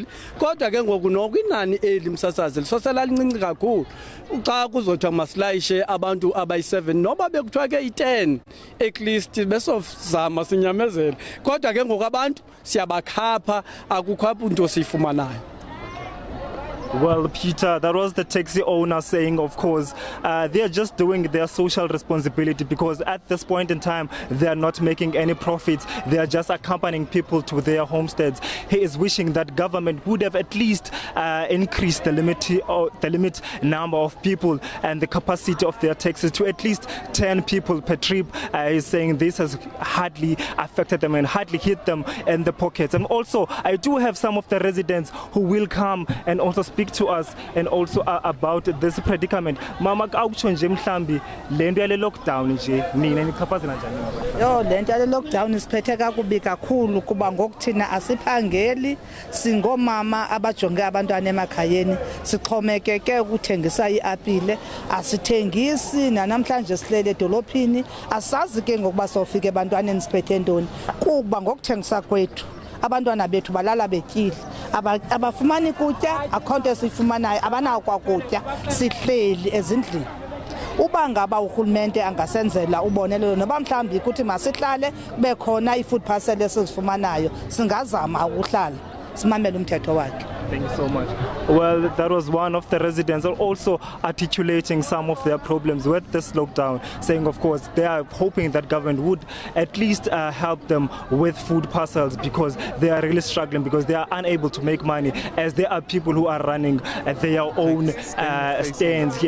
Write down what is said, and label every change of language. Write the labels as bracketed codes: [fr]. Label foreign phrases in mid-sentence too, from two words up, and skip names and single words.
[xh] Kodwa ke ngoku nokwinani eli msasazi lisosela lincinci kakhulu xa kuzothiwa masilayishe abantu abayi7 noba bekuthiwa ke i10 [en] at least [xh] besofzama sinyamezele. Kodwa ke ngoku abantu siyabakhapha akukho into siyifumanayo. [en] Well, Peter, that was the taxi owner saying, of course, they are just doing their social responsibility because at this point in time, they are not making any profits. They are just accompanying people to their homesteads. He is wishing that government would have at least increased the limit number of people and the capacity of their taxis to at least 10 people per trip. He's saying this has hardly affected them and hardly hit them in the pockets. And also, I do have some of the residents who will come and also speak speak to us and also about this predicament. [xh] Mama awutsho nje mhlambi lento yale lockdown nje nina nichaphazela njani? Yo, lento yale lockdown isiphethe kakubi kakhulu kuba ngokuthina asiphangeli, singomama abajonge abantwana emakhayeni, sixhomekeke ukuthengisa iapile, asithengisi namhlanje silele edolophini, asazi ke ngokuba sofika ebantwaneni siphethe ntoni kuba ngokuthengisa kwethu abantwana bethu balala betyile, abafumani kutya, akhonto esifumanayo abanawo kwakutya, sihleli ezindlini. Uba ngaba urhulumente angasenzela ubonelelo noba mhlawumbi ukuthi masihlale kube khona i- [en] food parcel [xh] esizifumanayo, singazama ukuhlala simamele umthetho wakhe. [en] Thank you so much. Well, that was one of the residents also articulating some of their problems with this lockdown, saying, of course, they are hoping that government would at least help them with food parcels because they are really struggling, because they are unable to make money, as there are people who are running their own stands here.